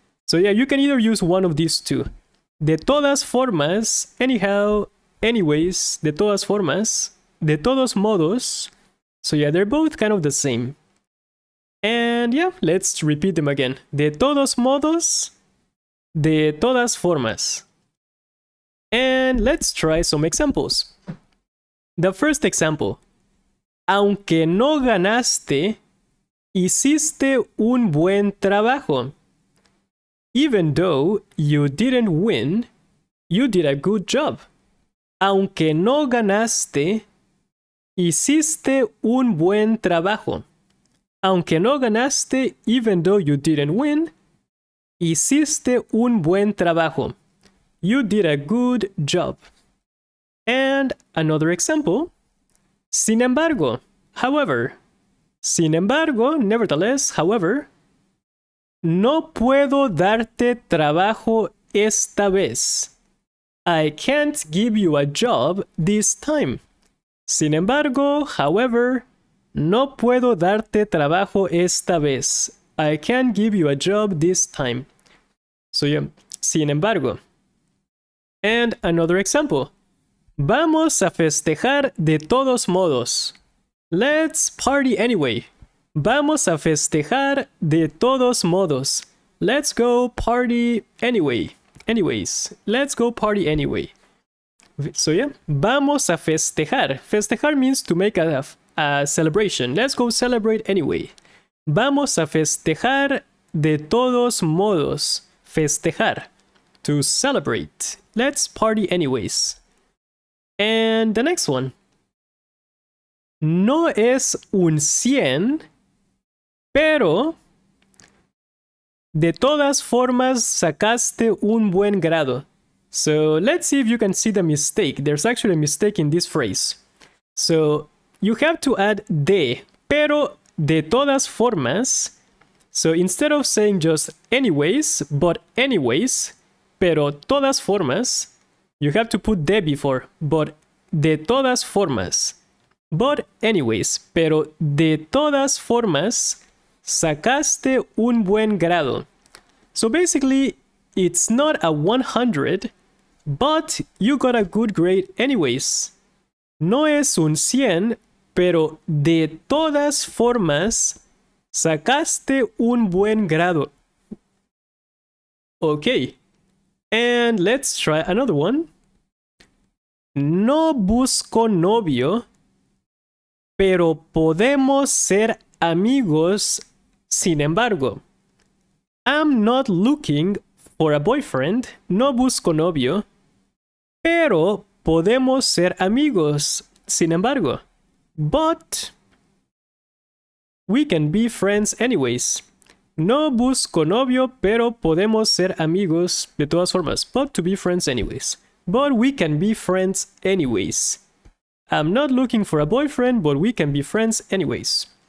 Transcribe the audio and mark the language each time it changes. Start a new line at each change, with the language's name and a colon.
English: So yeah, you can either use one of these two.
Spanish: De todas formas,
English: anyhow, anyways,
Spanish: de todas formas, de todos modos.
English: So yeah, they're both kind of the same. And yeah, let's repeat them again.
Spanish: De todos modos, de todas formas.
English: And let's try some examples. The first example.
Spanish: Aunque no ganaste, hiciste un buen trabajo.
English: Even though you didn't win, you did a good job.
Spanish: Aunque no ganaste, hiciste un buen trabajo. Aunque no ganaste,
English: even though you didn't win,
Spanish: hiciste un buen trabajo.
English: You did a good job. And another example.
Spanish: Sin embargo,
English: however.
Spanish: Sin embargo,
English: nevertheless, however,
Spanish: no puedo darte trabajo esta vez.
English: I can't give you a job this time.
Spanish: Sin embargo,
English: however,
Spanish: no puedo darte trabajo esta vez.
English: I can't give you a job this time. So yeah,
Spanish: sin embargo.
English: And another example.
Spanish: Vamos a festejar de todos modos.
English: Let's party anyway.
Spanish: Vamos a festejar de todos modos.
English: Let's go party anyway. Anyways, let's go party anyway. So yeah,
Spanish: vamos a festejar.
English: Festejar means to make a celebration. Let's go celebrate anyway.
Spanish: Vamos a festejar de todos modos. Festejar.
English: To celebrate. Let's party anyways. And the next one.
Spanish: No es un 100, pero de todas formas sacaste un buen grado.
English: So let's see if you can see the mistake. There's actually a mistake in this phrase. So you have to add de,
Spanish: pero de todas formas.
English: So instead of saying just anyways, but anyways,
Spanish: pero todas formas,
English: you have to put de before, but
Spanish: de todas formas.
English: But anyways,
Spanish: pero de todas formas, sacaste un buen grado.
English: So basically, it's not a 100, but you got a good grade anyways.
Spanish: No es un 100, pero de todas formas, sacaste un buen grado.
English: Okay. And let's try another one.
Spanish: No busco novio, pero podemos ser amigos sin embargo.
English: I'm not looking for a boyfriend.
Spanish: No busco novio. Pero podemos ser amigos. Sin embargo.
English: But we can be friends anyways.
Spanish: No busco novio, pero podemos ser amigos de todas formas.
English: But to be friends anyways. But we can be friends anyways. I'm not looking for a boyfriend, but we can be friends anyways.